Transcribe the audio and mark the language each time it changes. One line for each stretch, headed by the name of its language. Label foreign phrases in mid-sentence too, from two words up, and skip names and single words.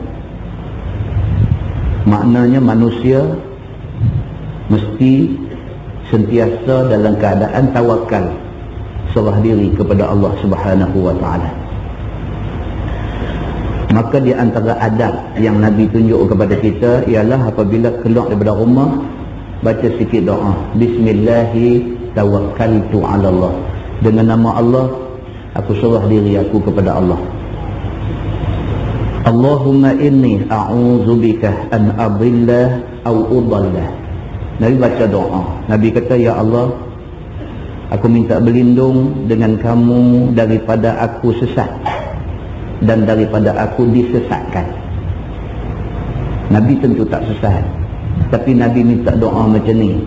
Malay: Maknanya manusia mesti sentiasa dalam keadaan tawakal, serah diri kepada
Arabic: الله سبحانه وتعالى.
Malay: Maka di antara adab yang Nabi tunjuk kepada kita ialah apabila keluar daripada rumah, baca sikit doa,
Arabic: بسم الله توكلت على الله,
Malay: dengan nama Allah aku serah diri aku kepada Allah.
Arabic: اللهم إني أعوذ بك أن أضل أو أضل.
Malay: Nabi baca doa, Nabi kata, ya Allah, aku minta berlindung dengan kamu daripada aku sesat dan daripada aku disesatkan. Nabi tentu tak sesat, tapi Nabi minta doa macam ni.